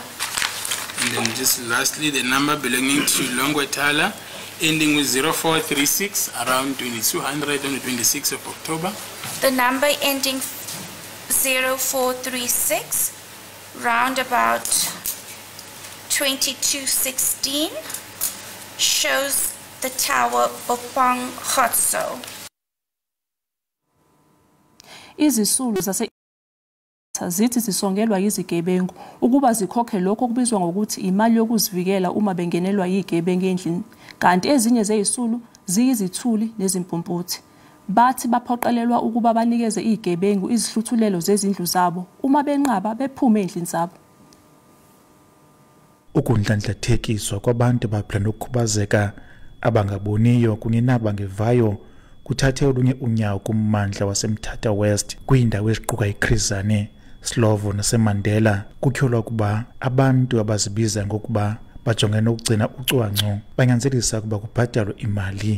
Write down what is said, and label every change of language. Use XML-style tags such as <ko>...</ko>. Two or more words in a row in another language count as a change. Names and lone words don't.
<en>And then just lastly, the number belonging to Longwetala, ending with 0436, around 2200 on the 26th of October. The number ending 0436, round about 2216, shows the tower Bopang Khotso.</en> <zu>Izisulu zase zithi zisongelwa yizigebengu ukuba zikhokhe lokho okubizwa ngokuthi imali yokuzivikela uma bengenelwa yigebengu endlini, kanti ezinye zezisulu ziyizithuli nezimpumputhi. Bathi baphoqelelwa ukuba banikeze igebengu izihluthulelo zezindlu zabo uma benqaba bephume endlini zabo.</zu> <xh>Ukundlandlathekiswa kwabantu abaphila ukukhubazeka abangaboniyo kunye nabangevayo kuthathe olunye unyawo kummandla waseMthatha West kwindawo eziquka iChrizane, Slovo naseMandela. Kutyholwa kuba abantu abazibiza ngokuba bajongene ukugcina ucwangco banyanzelisa kuba kubhatalwe imali.</xh>